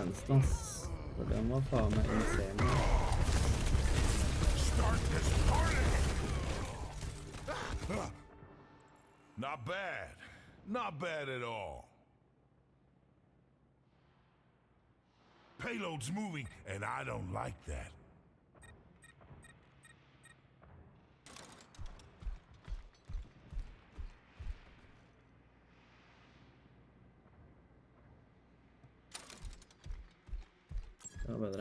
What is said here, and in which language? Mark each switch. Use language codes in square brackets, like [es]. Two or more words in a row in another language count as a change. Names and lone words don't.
[en] ass. [no] For den var faen meg insane. [en] Not bad. Not bad at all. Payload's moving, and I don't like that. [no] Det var bedre.